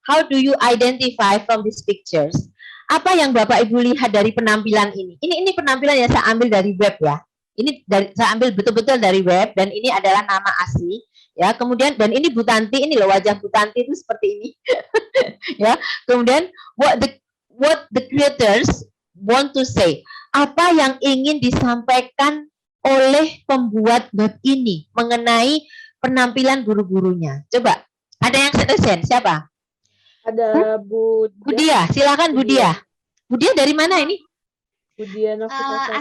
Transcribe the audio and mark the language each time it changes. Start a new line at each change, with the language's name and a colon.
English: How do you identify from these pictures?
Indonesian: Apa yang Bapak Ibu lihat dari penampilan ini? Ini penampilan yang saya ambil dari web ya. Saya ambil betul-betul dari web dan ini adalah nama asli ya. Kemudian dan ini Bu Tanti, ini loh wajah Bu Tanti itu seperti ini. Ya. Kemudian
English: what the creators want to say?
Indonesian: Apa yang ingin disampaikan oleh pembuat web ini mengenai penampilan guru-gurunya? Coba, ada yang resen? Siapa? Ada Bu Dia. Silakan Bu Dia. Bu Dia dari mana ini? Bu Dia Novitasari.